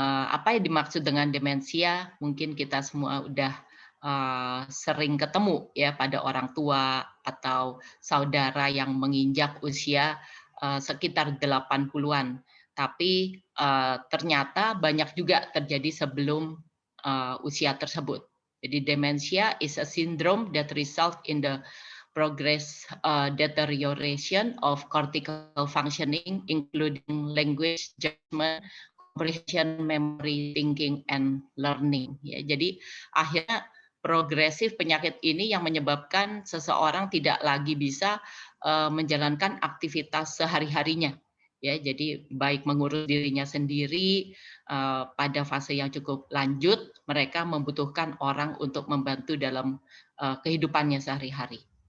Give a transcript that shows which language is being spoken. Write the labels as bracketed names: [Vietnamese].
[Indonesian] Apa yang dimaksud dengan demensia? Mungkin kita semua udah sering ketemu ya pada orang tua atau saudara yang menginjak usia sekitar 80-an. Tapi ternyata banyak juga terjadi sebelum usia tersebut. Jadi [English] dementia is a syndrome that result in the progress deterioration of cortical functioning, including language, judgment, comprehension, memory, thinking, and learning. [Indonesian] Ya, jadi akhirnya progresif penyakit ini yang menyebabkan seseorang tidak lagi bisa menjalankan aktivitas sehari-harinya. Ya, jadi baik mengurus dirinya sendiri pada fase yang cukup lanjut, mereka membutuhkan orang untuk membantu dalam kehidupannya sehari-hari.